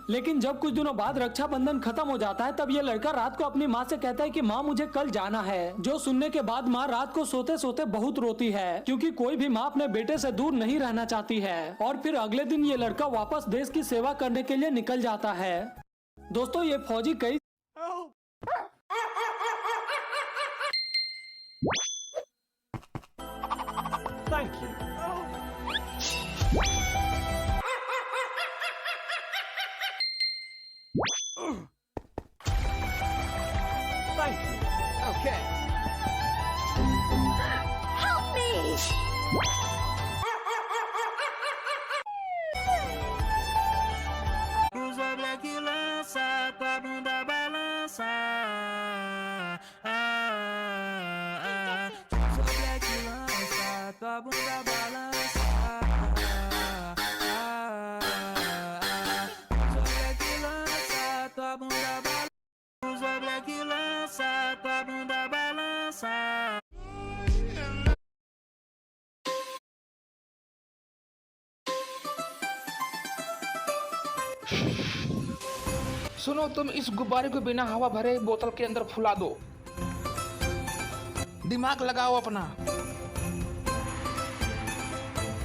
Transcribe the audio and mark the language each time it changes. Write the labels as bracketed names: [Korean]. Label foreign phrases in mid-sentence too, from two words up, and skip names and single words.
[Hindi] लेकिन जब कुछ दिनों बाद रक्षाबंधन खत्म हो जाता है तब ये लड़का रात को अपनी माँ से कहता है कि माँ मुझे कल जाना है। जो सुनने के बाद माँ रात को सोते सोते बहुत रोती है क्योंकि कोई भी माँ अपने बेटे से दूर नहीं रहना चाहती है। और फिर अगले दिन ये लड़का वापस देश की सेवा करने के लिए निकल जाता है। दोस्तों ये फौजी कई [English] Thank you. Thank you. Okay. Help me! [Portuguese] Usa black e lança, tua bunda balança. Usa black e lança, tua bunda balança. Usa black e lança, tua bunda balança. Usa black e lança, tua bunda balança. [Hindi] सुनो तुम इस गुब्बारे को बिना हवा भरे बोतल के अंदर फुला दो। दिमाग लगाओ अपना।